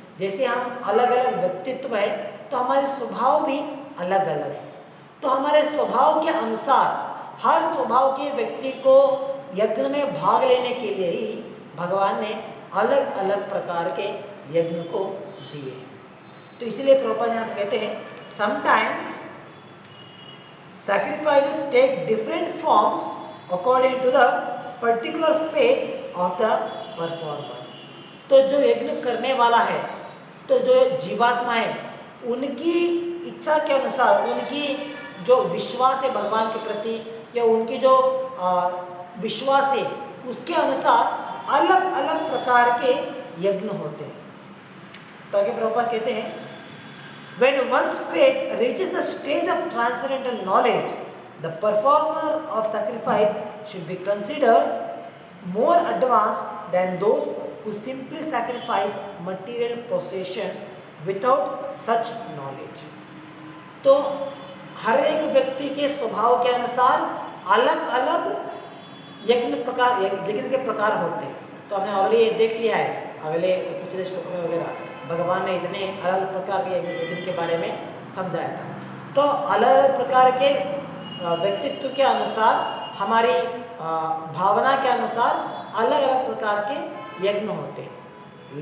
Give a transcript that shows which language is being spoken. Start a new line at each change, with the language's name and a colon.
Hindi: जैसे हम अलग अलग व्यक्तित्व है तो हमारे स्वभाव भी अलग अलग है। तो हमारे स्वभाव के अनुसार हर स्वभाव के व्यक्ति को यज्ञ में भाग लेने के लिए ही भगवान ने अलग अलग प्रकार के यज्ञ को दिए हैं। तो इसीलिए प्रभुपाद यहाँ पे कहते हैं
English: Sometimes sacrifices take different forms according to the particular faith of the performer।
Hindi: तो जो यज्ञ करने वाला है, तो जो जीवात्मा है, उनकी इच्छा के अनुसार, उनकी जो विश्वास है भगवान के प्रति या उनकी जो विश्वास है उसके अनुसार अलग अलग प्रकार के यज्ञ होते हैं। तो आगे प्रभुपाद कहते हैं
English: when one's faith reaches the stage of transcendental knowledge, the performer of sacrifice should be considered more advanced than those who simply sacrifice material possession without such knowledge।
Hindi: तो हर एक व्यक्ति के स्वभाव के अनुसार अलग अलग यज्ञ के प्रकार होते हैं। तो हमने ऑलरेडी देख लिया है अगले पिछले श्लोक में वगैरह भगवान ने इतने अलग प्रकार के यज्ञ के बारे में समझाया था। तो अलग अलग प्रकार के व्यक्तित्व के अनुसार, हमारी भावना के अनुसार अलग अलग प्रकार के यज्ञ होते हैं।